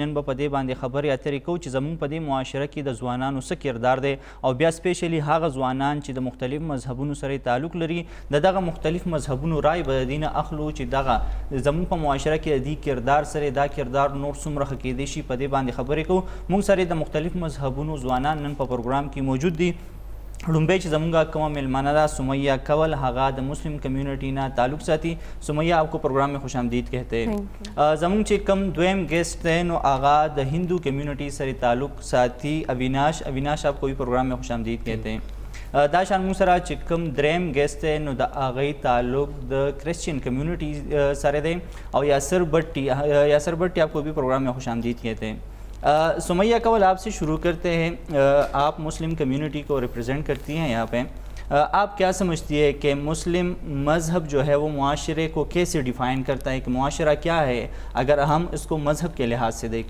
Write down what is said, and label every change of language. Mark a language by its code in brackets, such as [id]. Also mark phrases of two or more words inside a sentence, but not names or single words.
[ps] نن به په دې باندې خبرې اترې کوو چې زمونږ په دې معاشره کې د ځوانانو څه کردار دی او بیا سپیشلی هغه ځوانان چې د مختلف مذهبونو سره تعلق لري د دغه مختلف مذهبونو رای به د دې نه اخلو چې دغه زموږ په معاشره کې د دې کردار سره دا کردار نور څومره ښه کیدی شي. په دې باندې خبرې کوو. موږ سره د مختلف مذهبونو ځوانان نن په پروګرام کې موجود دي. لومبی چې زمونږ کومه میلمانه ده سمیہ کول، هغه د [en] Muslim community [ps] نه تعلق ساتي. [ur] سمیہ آپ کو پروگرام میں خوش آمدید کہتے ہیں. [ps] زمونږ چې کم دویم گیسٹ دی نو هغه د [en] Hindu community [ps] سره تعلق ساتي اویناش. [ur] آپ کو بھی پروگرام میں خوش آمدید کہتے ہیں. [ps] دا شان موږ سره چې کوم دریم گیسٹ دی نو د هغې تعلق د [en] Christian community [ps] سره دی او یاسر بٹی [ur] آپ کو بھی پروگرام میں خوش آمدید کہتے ہیں. سمیہ کول آپ سے شروع کرتے ہیں. آپ [en] Muslim community [ur] کو ریپرزینٹ کرتی ہیں یہاں پہ. آپ کیا سمجھتی ہے کہ مسلم مذہب جو ہے وہ معاشرے کو کیسے ڈیفائن کرتا ہے، کہ معاشرہ کیا ہے اگر ہم اس کو مذہب کے لحاظ سے دیکھیں؟